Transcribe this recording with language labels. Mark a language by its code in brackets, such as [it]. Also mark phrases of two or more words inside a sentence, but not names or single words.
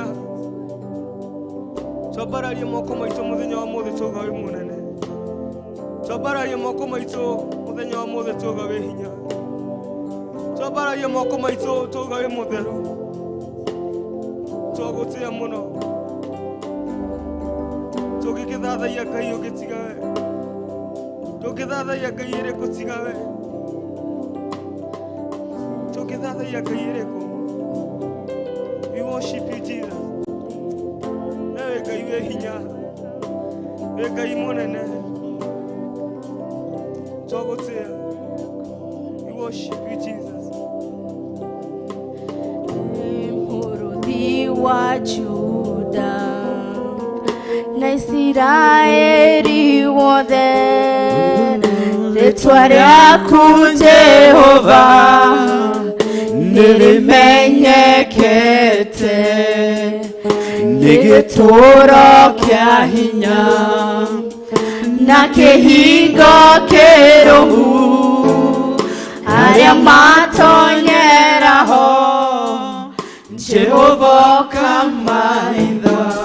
[ki] Twambararie moko maitũ mũthenya wa mũthĩ twauga wĩ mũnene, twambararie moko maitũ mũthenya wa mũthĩ twauga wĩ hinya, twambararie moko maitũ twauga wĩ mũtheru. Twagũtĩa mũno, tũngĩgĩthathaia Ngai ũngĩtiga we, tũngĩthathaia Ngai ĩrĩkũ tiga we, tũngĩthathaia Ngai ĩrĩkũ? [en] We worship you Jesus. [ki] Wĩ Ngai wĩ hinya, wĩ Ngai mũnene, twagũtĩa. [en] We worship you Jesus. [ki] Mũrũthi wa Juda na Isiraeli wothe, rĩtwa rĩaku Jehova nĩrĩmenyekete, nĩ gĩtũũro kĩa hinya na kĩhingo kĩrũmu, arĩa matonyeraho Jehova kamaitha.